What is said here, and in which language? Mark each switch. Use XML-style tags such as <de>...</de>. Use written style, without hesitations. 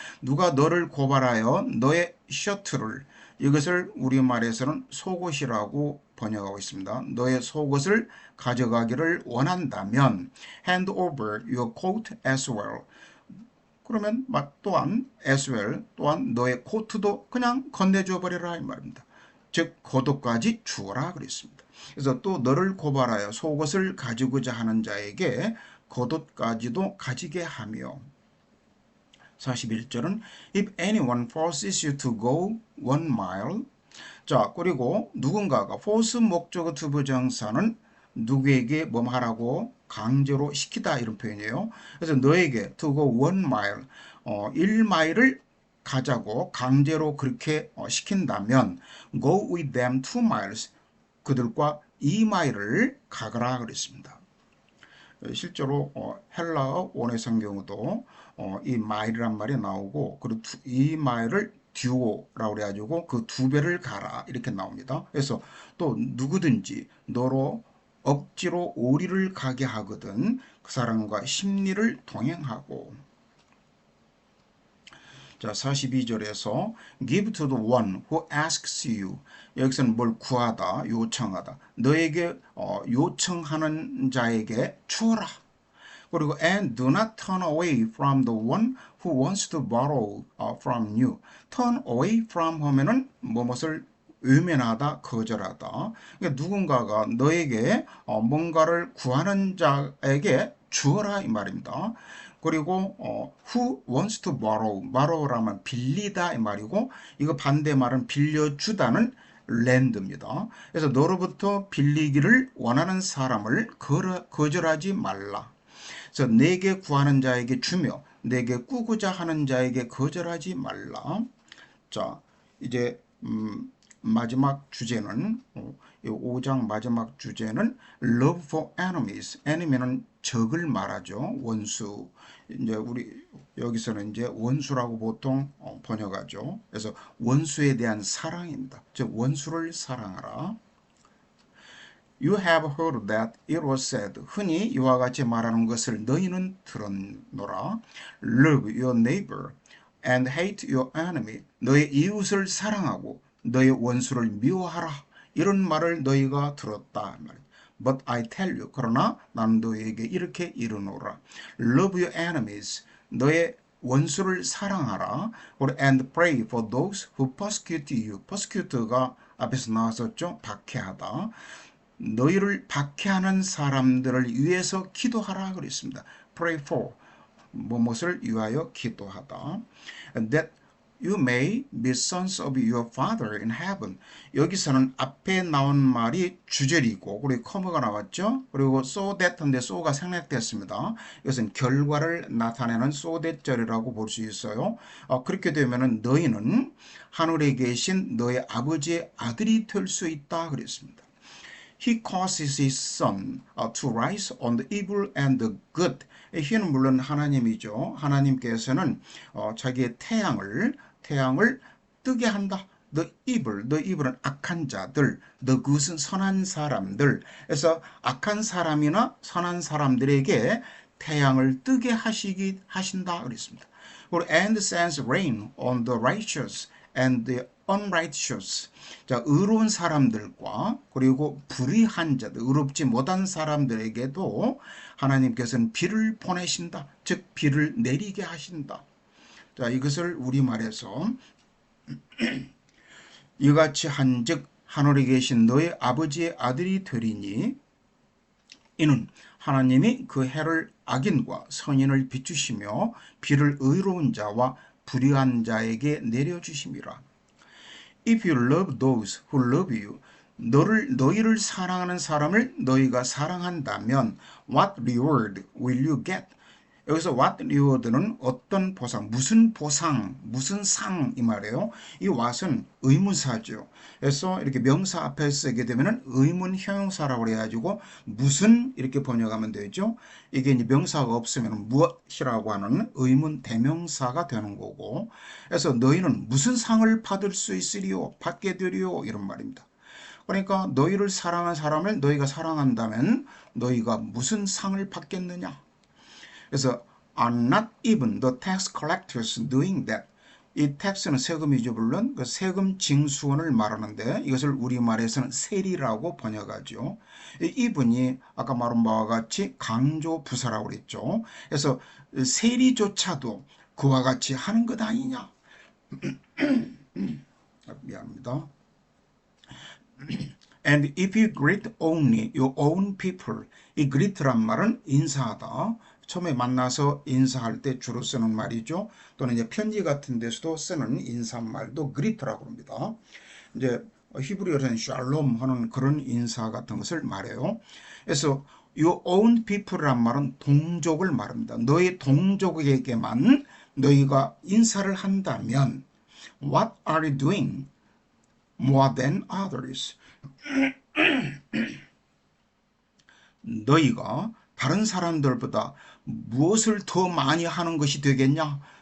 <ko>누가 너를 고발하여 너의 셔츠를, 이것을 우리말에서는 속옷이라고 번역하고 있습니다. 너의 속옷을 가져가기를 원한다면</ko> <en>hand over your coat as well.</en> <ko>그러면 또한</ko> <en>as well,</en> <ko>또한 너의 코트도 그냥 건네줘 버려라 이 말입니다. 즉 겉옷까지 주어라 그랬습니다. 그래서 또 너를 고발하여 속옷을 가지고자 하는 자에게 겉옷까지도 가지게 하며.</ko> <en>41절은 If anyone forces you to go 1 mile.</en> <ko>자, 그리고 누군가가 force 목적어 투부정사는 누구에게 뭐 하라고 강제로 시키다 이런 표현이에요. 그래서 너에게</ko> <en>to go 1 mile,</en> <ko>1마일을 가자고 강제로 그렇게 시킨다면</ko> <en>go with them 2 miles,</en> <ko>그들과 2마일을 가거라 그랬습니다. 실제로 헬라어 원의 성경에도 이 마일이란 말이 나오고, 그리고 이 마일을 듀오라고 그래가지고 그 2배를 가라 이렇게 나옵니다. 그래서 또 누구든지 너로 억지로 오리를 가게 하거든 그 사람과 심리를 동행하고. 자, 42절에서</ko> <en>give to the one who asks you.</en> <ko>여기서는 뭘 구하다, 요청하다. 너에게 요청하는 자에게 주어라. 그리고</ko> <en>and do not turn away from the one who wants to borrow from you.</en> <ko>turn away from 하면은 무엇을 외면하다, 거절하다. 그러니까 누군가가 너에게 뭔가를 구하는 자에게 주어라 이 말입니다. 그리고</ko> <en>who wants to borrow</en> <ko>라면 빌리다 이 말이고, 이거 반대말은 빌려주다는 lend입니다. 그래서 너로부터 빌리기를 원하는 사람을 거절하지 말라. 그래서 내게 구하는 자에게 주며 내게 꾸고자 하는 자에게 거절하지 말라. 자, 이제 마지막 주제는 5장 마지막 주제는</ko> <en>love for enemies.</en> <ko>enemy는 적을 말하죠. 원수. 이제 우리 여기서는 이제 원수라고 보통 번역하죠. 그래서 원수에 대한 사랑입니다. 즉 원수를 사랑하라.</ko> <en>You have heard that it was said.</en> <ko>흔히 이와 같이 말하는 것을 너희는 들었노라.</ko> <en>Love your neighbor and hate your enemy.</en> <ko>너의 이웃을 사랑하고 너의 원수를 미워하라. 이런 말을 너희가 들었다.</ko> <en>But I tell you.</en> <ko>그러나 나는 너희에게 이렇게 이르노라.</ko> <en>Love your enemies.</en> <ko>너의 원수를 사랑하라.</ko> <en>And pray for those who persecute you.</en> <ko>persecute가 앞에서 나왔었죠. 박해하다. 너희를 박해하는 사람들을 위해서 기도하라 그랬습니다.</ko> <en>Pray for</en> <ko>무엇을 위하여 기도하다. That</ko> <en>You may be sons of your father in heaven.</en> <ko>여기서는 앞에 나온 말이 주절이고 그리고 커머가 나왔죠. 그리고 so that인데 so가 생략됐습니다. 이것은 결과를 나타내는 so that 절이라고 볼 수 있어요. 그렇게 되면은 너희는 하늘에 계신 너의 아버지의 아들이 될 수 있다 그랬습니다.</ko> <en>He causes his sun to rise on the evil and the good.</en> <ko>he는 물론 하나님이죠. 하나님께서는 자기의 태양을 뜨게 한다. The evil은 악한 자들, the good은 선한 사람들. 그래서 악한 사람이나 선한 사람들에게 태양을 뜨게 하신다 그랬습니다. 그리고</ko> <en>and sends rain on the righteous and the unrighteous.</en> <ko>자, 의로운 사람들과 그리고 불의한 자들, 의롭지 못한 사람들에게도 하나님께서는 비를 보내신다. 즉 비를 내리게 하신다. 자, 이것을 우리말에서 이같이 한즉 하늘에 계신 너의 아버지의 아들이 되리니 이는 하나님이 그 해를 악인과 선인을 비추시며 비를 의로운 자와 불의한 자에게 내려주심이라.</ko> <en>If you love those who love you,</en> <ko>너희를 사랑하는 사람을 너희가 사랑한다면</ko> <en>what reward will you get?</en> <ko>여기서 what reward는 어떤 보상, 무슨 보상, 무슨 상 이 말이에요. 이 what은 의문사죠. 그래서 이렇게 명사 앞에 쓰게 되면은 의문 형용사라고 해가지고 무슨 이렇게 번역하면 되죠. 이게 이제 명사가 없으면 무엇이라고 하는 의문 대명사가 되는 거고. 그래서 너희는 무슨 상을 받을 수 있으리요, 받게 되리요 이런 말입니다. 그러니까 너희를 사랑한 사람을 너희가 사랑한다면 너희가 무슨 상을 받겠느냐. 그래서</ko> <en>are not even the tax collectors doing that.</en> <ko>이 tax는 세금이죠. 물론 그 세금 징수원을 말하는데 이것을 우리말에서는 세리라고 번역하죠. 이분이 아까 말한 바와 같이 강조 부사라고 그랬죠. 그래서 세리조차도 그와 같이 하는 것 아니냐. 미안합니다.</ko> <en>And if you greet only your own people.</en> <ko>이 greet란 말은 인사하다. 처음에 만나서 인사할 때 주로 쓰는 말이죠. 또는 이제 편지 같은 데서도 쓰는 인사말도 그리트라고 합니다. 이제 히브리어에서는 샬롬 하는 그런 인사 같은 것을 말해요. 그래서</ko> <en>your own people</en> <ko>란 말은 동족을 말합니다. 너의 동족에게만 너희가 인사를 한다면</ko> <en>what are you doing more than others?</en> <ko>너희가 다른 사람들보다 무엇을 더 많이 하는 것이 되겠냐?</ko>